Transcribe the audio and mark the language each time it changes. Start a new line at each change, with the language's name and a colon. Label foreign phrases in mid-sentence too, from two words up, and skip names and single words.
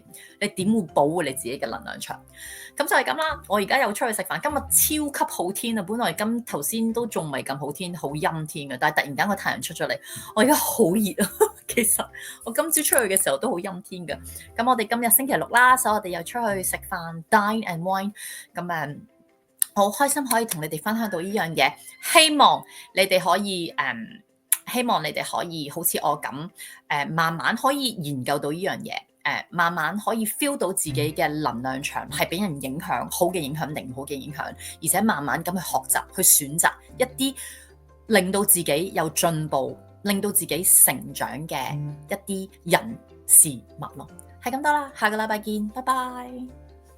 Cantonese: 你點會保護你自己嘅能量場？咁就係咁啦。我而家又出去食飯，今日超級好天啊！本來頭先都仲未咁好天，好陰天嘅，但係突然間個太陽出咗嚟，我而家好熱啊！其實我今朝出去嘅時候都好陰天嘅。咁我哋今日星期六啦，所以我哋又出去食飯 ，
English: dine and wine。
Cantonese: 咁好開心可以同你哋分享到呢樣嘢，希望你哋可以好似我咁慢慢可以研究到呢樣嘢，慢慢可以 feel 到自己嘅能量場係俾人影響，好嘅影響定唔好嘅影響，而且慢慢咁去學習，去選擇一啲令到自己有進步、令到自己成長嘅一啲人事物咯。係咁多啦，下個禮拜見，拜拜。